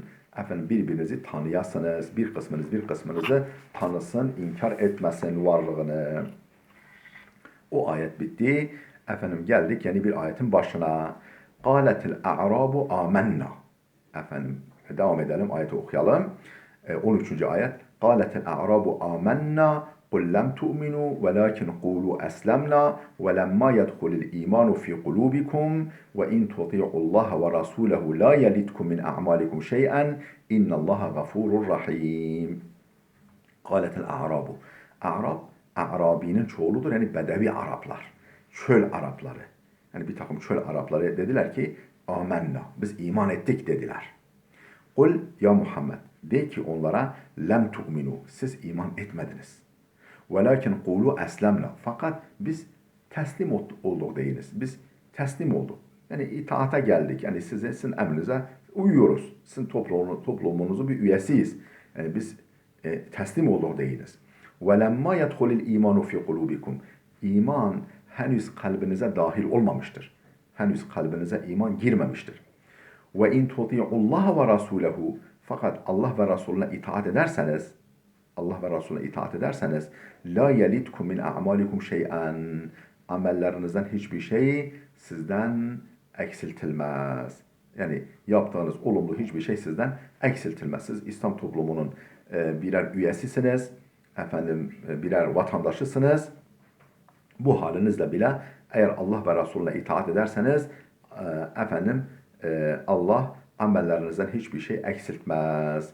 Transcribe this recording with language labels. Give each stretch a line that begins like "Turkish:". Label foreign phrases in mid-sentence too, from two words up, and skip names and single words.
Turkish: Efendim birbirinizi tanıyasınız, bir kısmınız bir kısmınızı tanısın, inkar etmesin varlığını. O ayet bitti. Efendim geldik yeni bir ayetin başına.
Arabic: قالت الأعراب آمنا.
Turkish: Efendim devam edelim ayeti okuyalım.
Arabic: 13. ayet. قالت الأعراب آمنا قل لم تؤمنوا ولكن قولوا أسلمنا ولما يدخل الإيمان في قلوبكم وإن تطيعوا الله ورسوله لا يلدكم من أعمالكم شيئا إن الله غفور رحيم. قالت الأعراب.
Turkish: Arap, Arabinin çoğuludur. Yani Bedevi Araplar. Çöl Arapları. Yani bir takım çöl Arapları dediler ki amenna. Biz iman ettik dediler.
Arabic: قل يا محمد.
Turkish: De ki onlara
Arabic: لم تؤمنوا.
Turkish: Siz iman etmediniz.
Arabic: ولكن قولوا أسلمنا.
Turkish: Fakat biz teslim olduk deyiniz. Biz teslim olduk. Yani itaata geldik. Yani sizin emrinize uyuyoruz. Sizin toplumunuzun bir üyesiyiz. Yani biz teslim olduk deyiniz.
Arabic: وَلَمَّا يَدْخُلِ الْا۪يمَانُ فِي قُلُوبِكُمْ.
Turkish: İman henüz kalbinize dahil olmamıştır. Henüz kalbinize iman girmemiştir.
Arabic: وَاِنْ تُطِيعُ اللّٰهَ وَرَسُولَهُ.
Turkish: Fakat Allah ve Resulüne itaat ederseniz, Allah ve Resulüne itaat ederseniz,
Arabic: لَا يَلِدْكُمْ مِنْ أَعْمَالِكُمْ شَيْئًا.
Turkish: Amellerinizden hiçbir şey sizden eksiltilmez. Yani yaptığınız olumlu hiçbir şey sizden eksiltilmez. Siz İslam toplumunun birer üyesisiniz. Efendim birer vatandaşısınız. Bu halinizle bile eğer Allah ve Resulüne itaat ederseniz efendim Allah amellerinizden hiçbir şey eksiltmez.